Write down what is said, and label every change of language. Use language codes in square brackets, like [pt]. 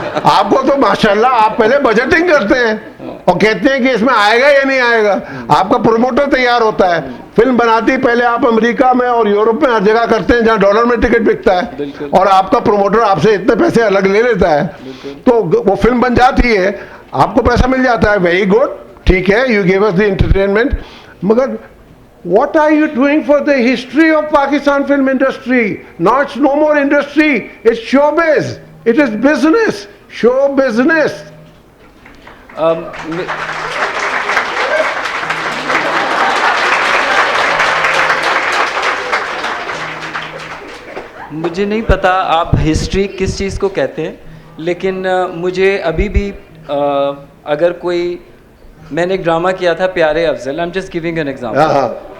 [hi] आपको तो माशाल्लाह आप पहले बजटिंग करते हैं और कहते हैं कि इसमें आएगा या नहीं आएगा। आपका प्रोमोटर तैयार होता है, फिल्म बनाती पहले आप अमेरिका में और यूरोप में हर जगह करते हैं जहां डॉलर में टिकट बिकता है, और आपका प्रोमोटर आपसे इतने पैसे अलग ले लेता है, तो वो फिल्म बन जाती है, आपको पैसा मिल जाता है। [en] very good, [hi] ठीक है, [en] you give us the entertainment, [hi] मगर [en] what are you doing for the history of Pakistan film industry? Now it's no more industry, it's showbiz, it is business, show business. [hi] मे- मुझे नहीं पता आप हिस्ट्री किस चीज़ को कहते हैं, लेकिन मुझे अभी भी अगर कोई, मैंने एक ड्रामा किया था प्यारे Afzal, [en] I am just giving an example.